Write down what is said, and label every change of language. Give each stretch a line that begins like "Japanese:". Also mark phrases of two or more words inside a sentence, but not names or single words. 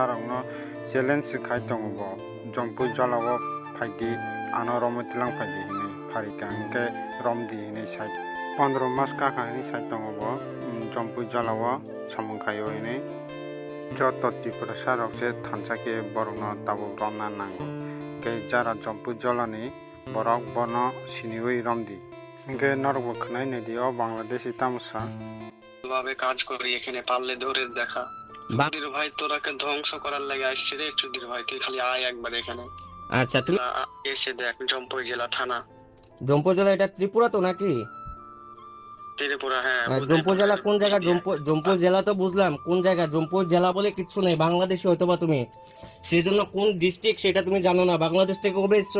Kok Borok: rokno challenge khai tongo bo jompu jalao phaidi ano romitilang phaidi hini pharikang ke romdi hini side 15 mas kaka hini side tongo bo jompu jalao samung khayo hini joto Tiprasa rok je thanjake borokno tabuk romna nango ke jara jompu jalani borok bono sinioi romdi ke norbo khnai nedi o Bangladeshi tamsa
Bangla: ভাবে কাজ করি এখানে পারলে ধরে দেখা সুধীর ভাই তোরাকে ধ্বংস করার লাগে আসছে রে সুধীর ভাই তুই খালি আয় একবার এখানে আচ্ছা তুমি এসে দেখ জম্পুই জেলা থানা জম্পু জেলা এটা ত্রিপুরা তো নাকি ত্রিপুরা হ্যাঁ জম্পু জেলা কোন জায়গা জম্পু জেলা তো বুঝলাম কোন জায়গা জম্পু জেলা বলে কিচ্ছু নেই বাংলাদেশে হয়তো বা তুমি সেই জন্য কোন ডিস্ট্রিক্ট সেটা তুমি জানো না বাংলাদেশ থেকে কবে এসছো